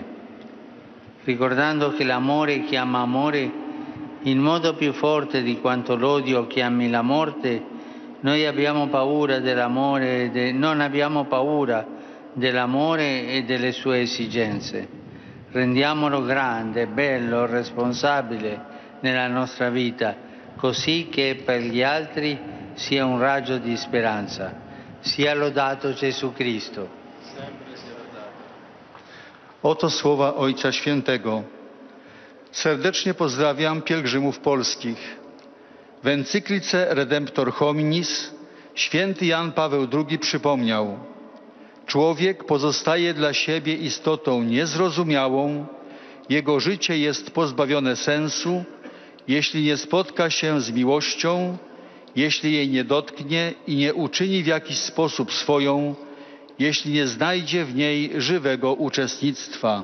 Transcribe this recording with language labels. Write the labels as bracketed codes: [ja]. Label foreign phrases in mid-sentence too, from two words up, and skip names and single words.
[it] Ricordando che l'amore chiama amore in modo più forte di quanto l'odio chiami la morte, noi abbiamo paura dell'amore, non abbiamo paura dell'amore e delle sue esigenze. Rendiamolo grande, bello, responsabile nella nostra vita, così che per gli altri sia un raggio di speranza. Sia lodato Gesù Cristo. [pl] Oto słowa Ojca Świętego. Serdecznie pozdrawiam pielgrzymów polskich. W encyklice Redemptor Hominis święty Jan Paweł II przypomniał: człowiek pozostaje dla siebie istotą niezrozumiałą, jego życie jest pozbawione sensu, jeśli nie spotka się z miłością, jeśli jej nie dotknie i nie uczyni w jakiś sposób swoją, jeśli nie znajdzie w niej żywego uczestnictwa.